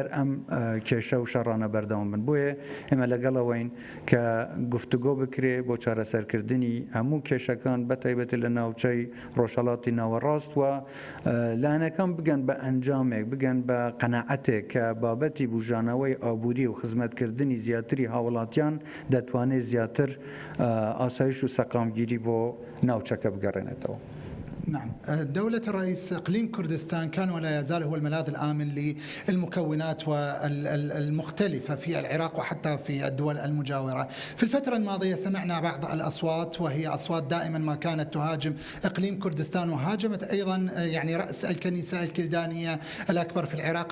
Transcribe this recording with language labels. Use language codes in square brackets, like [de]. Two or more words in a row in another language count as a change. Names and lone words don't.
[ckb] ئەم کێشە و شەڕانە بەردەوام بن بۆیە ئێمە لەگەڵەوەین کە گفتوگۆ بکرێ بۆ چارەسەرکردنی هەموو کێشەکان بەتایبەتی لە ناوچەی ڕۆژهەڵاتی ناوەڕاست و لاەنەکان بگەن بە ئەنجامێک بگەن بە قەناعەتێک کە بابەتی بژانەوەی ئابووری و خزمەتکردنی زیاتری هاوڵاتیان دەتوانێت زیاتر ئاسایش و سەقامگیری بۆ ناوچەکە بگەڕێنێتەوە. [ar] نعم. دولة الرئيس إقليم كردستان كان ولا يزال هو الملاذ الآمن للمكونات المختلفة في العراق وحتى في الدول المجاورة. في الفترة الماضية سمعنا بعض الأصوات وهي أصوات دائما ما كانت تهاجم إقليم كردستان وهاجمت أيضا يعني رأس الكنيسة الكلدانية الأكبر في العراق.